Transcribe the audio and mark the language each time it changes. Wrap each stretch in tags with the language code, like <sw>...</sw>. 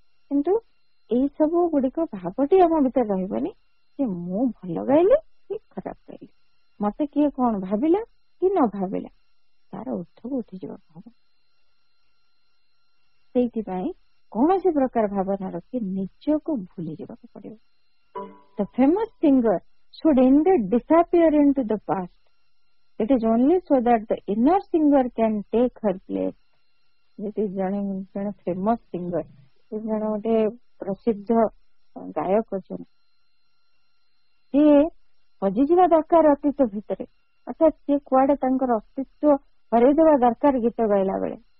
<or>କିନ୍ତୁ ଏଇ ସବୁ ଗୁଡିକ ଭାବଟି ଆମ ଭିତରେ ରହିବନି ଯେ ମୁଁ ଭଲ ଗାଇଲି କି ଖରାପ ଗାଇଲି, ମତେ କିଏ କଣ ଭାବିଲା କି ନ ଭାବିଲା, ତାର ଉର୍ଦ୍ଧ୍ୱକୁ ଉଠିଯିବ ଭାବ। ସେଇଥିପାଇଁ କୌଣସି ପ୍ରକାର ଭାବନା ରଖି ନିଜକୁ ଭୁଲି ଯିବାକୁ ପଡିବ।</or> <en>The famous singer should indeed disappear into the past. It is only so that the inner singer can take her place.</en> <or>ଯଦି ଜଣେ ଫେମସ ସିଙ୍ଗର, ଜଣେ ଗୋଟେ ପ୍ରସିଦ୍ଧ ଗାୟକ ଅଛନ୍ତି, ସିଏ ହଜିଯିବା ଦରକାର ଅତୀତ ଭିତରେ, ଅର୍ଥାତ୍ ସିଏ କୁଆଡେ ତାଙ୍କର ଅସ୍ତିତ୍ୱ ହରେଇଦେବା ଦରକାର ଗୀତ ଗାଇଲା ବେଳେ।</or>